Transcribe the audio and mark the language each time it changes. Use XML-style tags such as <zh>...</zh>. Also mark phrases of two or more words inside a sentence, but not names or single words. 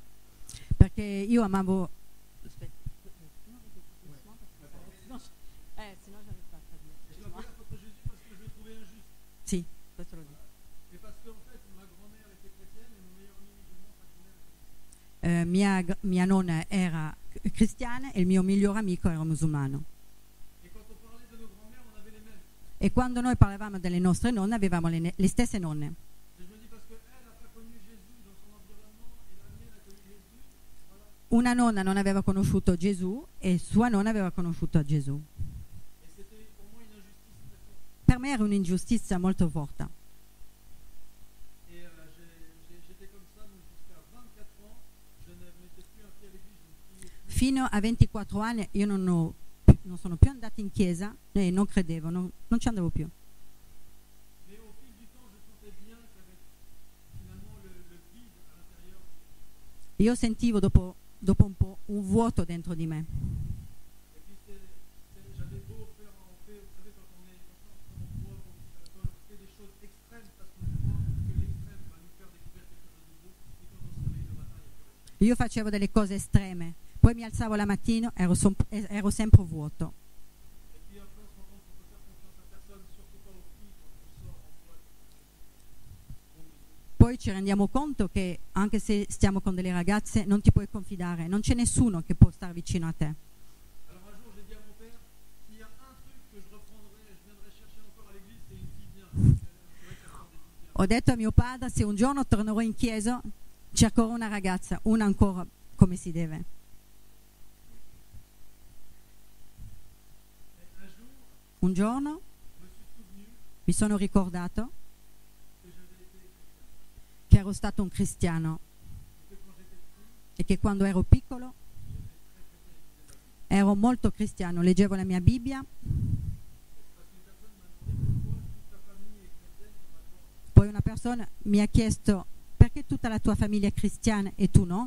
<it>Perché io amavo. Aspetta. Sennò</it> <fr>j'arrive pas a Et je l'avais contre Jésus parce que je le trouvais injuste.</fr> <it>Sì, questo lo dico.</it> <fr>Et parce qu'en fait, ma grand-mère était chrétienne et mon meilleur ami musulman, sa grand-mère était musulmane.</fr> <it>Mia nonna era cristiana e il mio migliore amico era musulmano.</it> <fr>Et quand on parlait de nos grand-mères, on avait les mêmes.</fr> <it>E quando noi parlavamo delle nostre nonne avevamo le stesse nonne.</it> <fr>Et je me dis, parce qu'elle n'a pas connu Jésus dans son environnement et la mienne a connu Jésus, voilà.</fr> <it>Una nonna non aveva conosciuto Gesù e sua nonna aveva conosciuto Gesù.</it> <fr>Et c'était pour moi une injustice très forte.</fr> <it>Per me era un'ingiustizia molto forte.</it> <fr>Et j'étais comme ça, donc jusqu'à 24 ans, je ne mettais plus un pied à l'église, je ne priais plus.</fr> <it>Fino a 24 anni io non sono più andata in chiesa e non credevo, non ci andavo più.</it> <fr>Mais au fil du temps, je sentais bien qu'il y avait finalement le vide à l'intérieur.</fr> <it>Io sentivo dopo un po' un vuoto dentro di me.</it> <fr>Et puis j'avais beau faire, vous savez, quand on est quand on boit beaucoup d'alcool, on fait des choses extrêmes parce qu'on croit que l'extrême va nous faire découvrir quelque chose de nouveau. Et quand on se réveille le matin, il y a plus rien.</fr> <it>Io facevo delle cose estreme, poi mi alzavo la mattina, ero sempre vuoto.</it> <fr>Et puis après, on se rend compte qu'on peut faire confiance à personne, surtout pas aux filles quand on sort en boîte.</fr> <it>Poi ci rendiamo conto che anche se stiamo con delle ragazze non ti puoi confidare, non c'è nessuno che può stare vicino a te.</it> <fr>Alors un jour, j'ai dit à mon père, s'il y a un truc que je reprendrai, je viendrai chercher encore à l'église, c'est une fille bien. C'est vrai qu'elle sort des filles bien.</fr> <it>Ho detto a mio padre, se un giorno tornerò in chiesa, cercherò una ragazza, una ancora come si deve.</it> <fr>Et un jour,</fr> <it>Un giorno</it> <fr>je me suis souvenu</fr> <it>mi sono ricordato</it> <fr>que j'avais été chrétien.</fr> <it>che ero stato un cristiano e che quando ero piccolo ero molto cristiano, leggevo la mia Bibbia. Poi una persona mi ha chiesto perché tutta la tua famiglia è cristiana e tu no?</it>